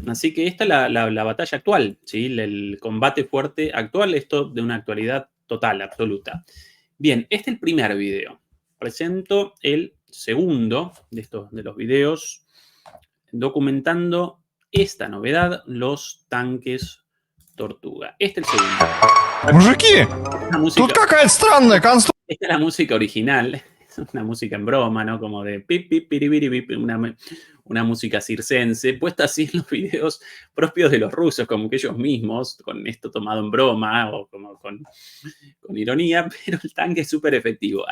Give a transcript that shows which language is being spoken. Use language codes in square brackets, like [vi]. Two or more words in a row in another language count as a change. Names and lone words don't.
[es] Así que esta es la batalla actual, ¿sí? El combate fuerte actual, esto de una actualidad total, absoluta. Bien, es el primer video. Presento el segundo de los videos documentando esta novedad, los tanques Tortuga. Es el segundo. [ru] Мужики, тут какая-то странная конструкция. [es] Esta es la música original, es una música en broma, ¿no? Como de pip, pip, piribiri, pip, una música circense, puesta así en los videos propios de los rusos, como que ellos mismos, con esto tomado en broma o como con ironía, pero el tanque es súper efectivo.